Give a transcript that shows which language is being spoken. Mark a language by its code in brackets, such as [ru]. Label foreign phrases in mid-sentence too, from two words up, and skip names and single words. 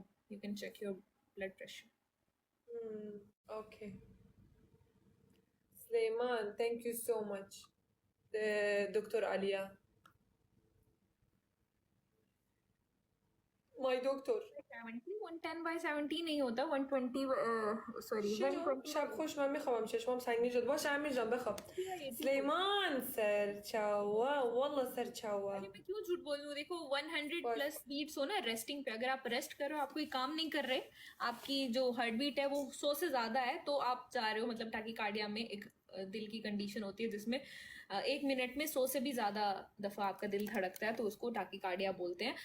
[en] You can check your blood pressure. Okay. Sleiman, thank you so much. Dr. Alia. My doctor. [hi] 110 by 70 नहीं होता. 120 sorry [ar] شنو؟ 120. [fa] شب خوش من میخوام چشمام سنگین شد. باشه امیر جان بخواب. [ckb] سلیمان سر چاوا والله سر چاوا. [hi] अरे मैं क्यों झूठ बोलूं. देखो 100 [en] plus beats [hi] हो ना रेस्टिंग पे. अगर आप रेस्ट कर रहे हो, आप कोई काम नहीं कर रहे, आपकी जो [en] heart beat [hi] है वो 100 से ज्यादा है, तो आप जा रहे हो, मतलब टैकीकार्डिया में एक दिल की कंडीशन होती है जिसमें एक मिनट में 100 से भी ज़्यादा दफ़ा आपका दिल धड़कता है, तो उसको टाकीकार्डिया बोलते हैं।